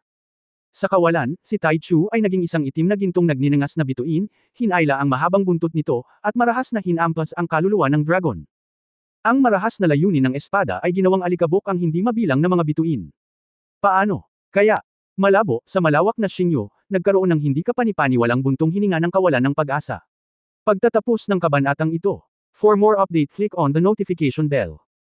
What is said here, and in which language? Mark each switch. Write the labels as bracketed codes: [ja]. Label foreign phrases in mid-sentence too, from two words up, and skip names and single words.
[tl] Sa kawalan, si Tai Chu ay naging isang itim na gintong nagninangas na bituin, hinayla ang mahabang buntot nito, at marahas na hinampas ang kaluluwa ng dragon. Ang marahas na layunin ng espada ay ginawang alikabok ang hindi mabilang na mga bituin. Paano? Kaya, malabo, sa malawak na Xingyu, nagkaroon ng hindi kapanipaniwalang buntong hininga ng kawalan ng pag-asa. Pagtatapos ng kabanatang ito. [en] For more update click on the notification bell.